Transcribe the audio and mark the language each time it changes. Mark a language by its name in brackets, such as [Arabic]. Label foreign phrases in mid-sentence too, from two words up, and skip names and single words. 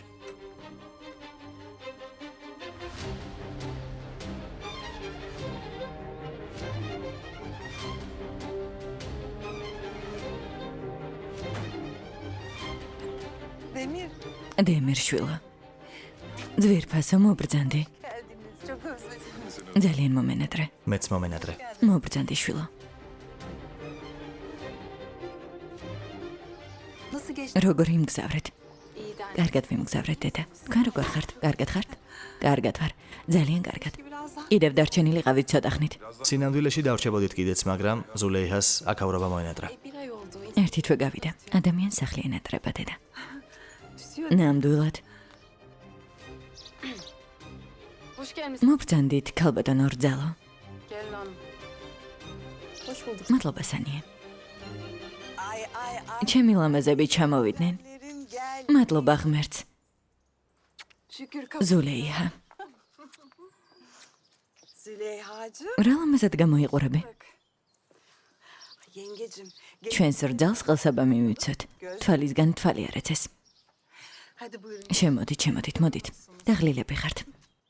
[Georgian] Demir. დემირ შვილო. ძვირფასო მობრძანდი. [Turkish] Geldiniz. Çok özledim. [Georgian] ძალიან მომენატრე. მეც მომენატრე. მობრძანდი შვილო. [Turkish] Nasıl geçti? [Georgian] როგორ იმგზავრეთ? კარგად ვიმგზავრეთ დედა. თქვენ როგორ ხართ? კარგად ხართ? კარგად ვარ. ძალიან კარგად. [Turkish] Biraz daha. [Georgian] კიდევ დარჩენილიყავით ცოტა ხნით. სინამდვილეში დავრჩებოდით კიდეც, მაგრამ ზულეიჰას აქაურობა მოენატრა. [Turkish] Bir ay oldu. [Georgian] ერთი თვე გავიდა. ადამიანს სახლი ენატრება დედა. [Turkish] Tütüyor. [Georgian] ნამდვილად. [Turkish] Hoş gelmişsin. [Georgian] მობრძანდით ქალბატონო რძალო. [Turkish] Gelin hanım. Hoş bulduk. [Georgian] მადლობა სანიე. Ay ay ay. ჩემი ლამაზები ჩამოვიდნენ. [Turkish] Lerin gel. [Georgian] მადლობა ღმერთს. [Turkish] Şükür ზულეიჰა. Züleyhacığım. [Georgian] რა ლამაზად გამოიყურები? [Turkish] Bak. Yengecim. [Georgian] ჩვენს რძალს ყელსაბამი მივიცოთ. თვალისგან თვალი არ ეცეს. [Turkish] Hadi buyurun. [Georgian] შემოდით, მოდით. დაღლილები ხართ.